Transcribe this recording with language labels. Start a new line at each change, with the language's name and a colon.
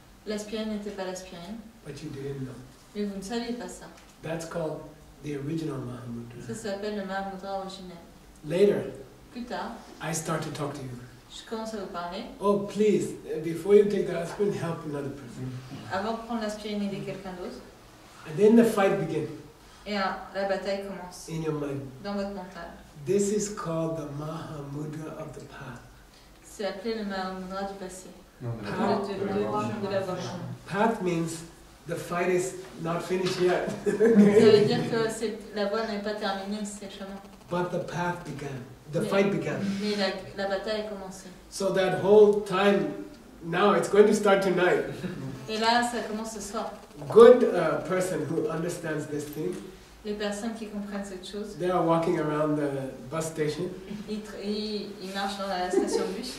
French: l'aspirine n'était pas l'aspirine,
English: but you didn't know.
French: mais vous ne saviez pas ça.
English: That's called the original Mahamudra.
French: Ça s'appelle le Mahamudra originel.
English: Later,
French: Plus tard,
English: I start to talk to you.
French: je commence à vous parler.
English: Oh, please, before you take the aspirin, help another person.
French: Avant de prendre l'aspirine, aider quelqu'un d'autre.
English: And then the fight begins
French: Et la bataille commence
English: in your mind.
French: dans votre mental.
English: This is called the Mahamudra of the path.
French: C'est appelé le Mahamudra du passé.
English: No,
French: De la voie.
English: Path means the fight is not finished yet.
French: Ça veut dire que la voie n'est pas terminée, c'est le chemin.
English: But the path began. The fight began.
French: Mais la bataille a commencé.
English: So that whole time, now it's going to start tonight.
French: Et là, ça commence ce soir.
English: Good person who understands this thing,
French: Les personnes qui comprennent cette chose,
English: they are walking around the bus station.
French: ils marchent dans la station de bus.